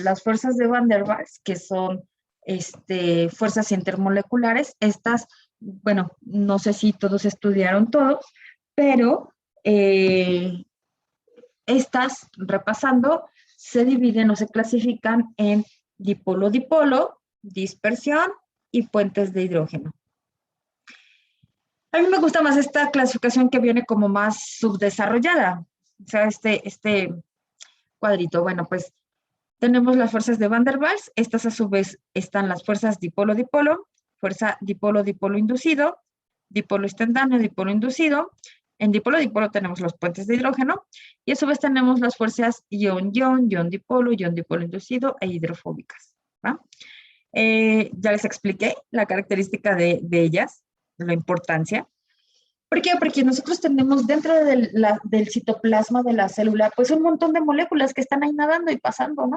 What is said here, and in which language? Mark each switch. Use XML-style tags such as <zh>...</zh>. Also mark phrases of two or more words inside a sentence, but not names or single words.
<es>Las fuerzas de Van der Waals, que son fuerzas intermoleculares, estas, bueno, no sé si todos estudiaron todos, pero estas, repasando, se dividen o se clasifican en dipolo-dipolo, dispersión y puentes de hidrógeno. A mí me gusta más esta clasificación que viene como más subdesarrollada. O sea, este cuadrito. Bueno, pues tenemos las fuerzas de Van der Waals. Estas a su vez están las fuerzas dipolo-dipolo, fuerza dipolo-dipolo inducido, dipolo instantáneo, dipolo inducido. En dipolo-dipolo tenemos los puentes de hidrógeno y a su vez tenemos las fuerzas ion-ion, ion-dipolo inducido e hidrofóbicas. ¿Va? Ya les expliqué la característica de ellas, la importancia. ¿Por qué? Porque nosotros tenemos dentro del citoplasma de la célula, pues un montón de moléculas que están ahí nadando y pasando, ¿no?</es>